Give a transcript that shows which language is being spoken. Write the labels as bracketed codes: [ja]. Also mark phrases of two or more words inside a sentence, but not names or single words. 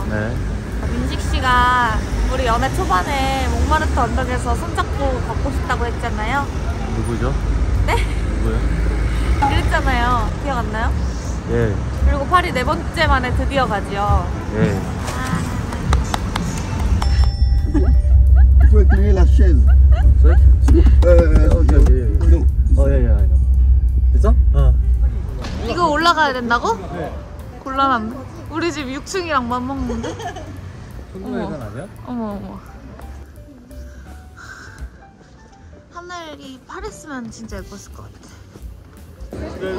[ko] 네. 민식 씨가 우리 연애 초반에 몽마르트 언덕에서 손잡고 걷고 싶다고 했잖아요. 누구죠? 네? 누구요? 그랬잖아요. 기억 안 나요? 예. 그리고 파리 4번째 만에 드디어 가지요. 예. [fr] Il faut incliner la chaise. Ok, ok. Non. [ko] 예예. 됐어? 어. 이거 올라가야 된다고? 네. 곤란한데? 우리 집 6층이랑 맞먹는데? 천국의 계단 아니야? 어머. 하늘이 파랬으면 진짜 예뻤을 것 같아.